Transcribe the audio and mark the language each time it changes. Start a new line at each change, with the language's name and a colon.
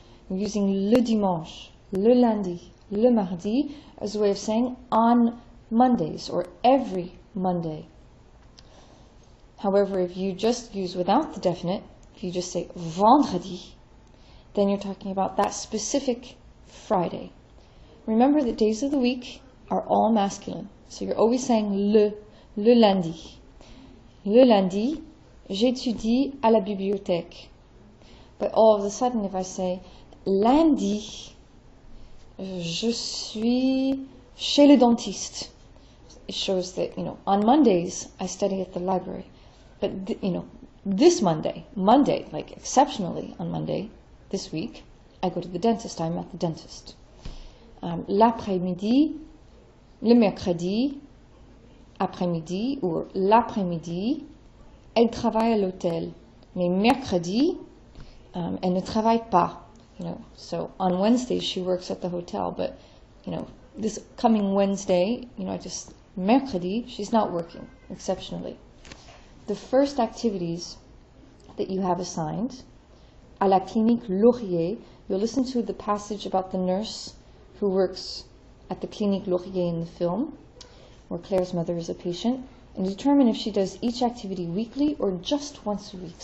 English: I'm using
French: le dimanche, le lundi, le mardi
English: as a way of saying on Mondays or every Monday. However, if you just use without the definite, if you just say vendredi, then you're talking about that specific Friday. Remember that days of the week are all masculine. So you're always saying
French: le lundi. Le lundi, j'étudie à la bibliothèque.
English: But all of a sudden, if I say
French: lundi, je suis chez le dentiste,
English: it shows that, you know, on Mondays, I study at the library. But, you know, this Monday, like exceptionally on Monday, this week, I go to the dentist. I'm at the dentist.
French: L'après-midi, le mercredi, après-midi, ou l'après-midi, elle travaille à l'hôtel. Mais mercredi, elle ne travaille pas.
English: So on Wednesday she works at the hotel, but this coming Wednesday, mercredi, she's not working, exceptionally. The first activities that you have assigned, à la clinique Laurier, you'll listen to the passage about the nurse who works at the clinique Laurier in the film, where Claire's mother is a patient, and determine if she does each activity weekly or just once a week.